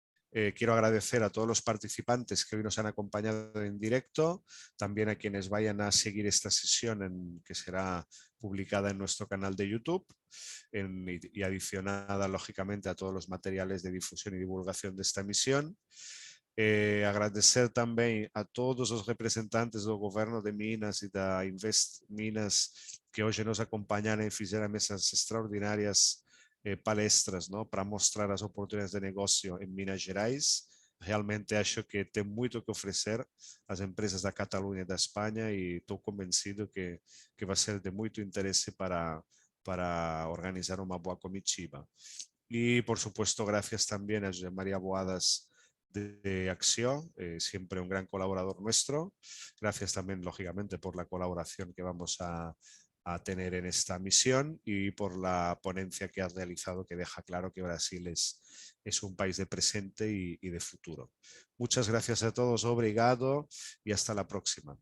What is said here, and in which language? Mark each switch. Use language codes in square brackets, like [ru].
[es] Quiero agradecer a todos los participantes que hoy nos han acompañado en directo, también a quienes vayan a seguir esta sesión que será publicada en nuestro canal de YouTube y adicionada lógicamente a todos los materiales de difusión y divulgación de esta misión. Agradecer también a todos los representantes del gobierno de Minas y de Invest Minas que hoy nos acompañan y hicieron esas extraordinarias palestras, ¿no?, para mostrar las oportunidades de negocio en Minas Gerais. [pt] Realmente acho que tem muito que oferecer às empresas da Catalunha e da Espanha e estou convencido que vai ser de muito interesse para organizar uma boa comitiva. [es] Y por supuesto, gracias también a José María Boadas de Acción, siempre un gran colaborador nuestro. Gracias también, lógicamente, por la colaboración que vamos a tener en esta misión y por la ponencia que has realizado, que deja claro que Brasil es un país de presente y de futuro. Muchas gracias a todos, obrigado y hasta la próxima.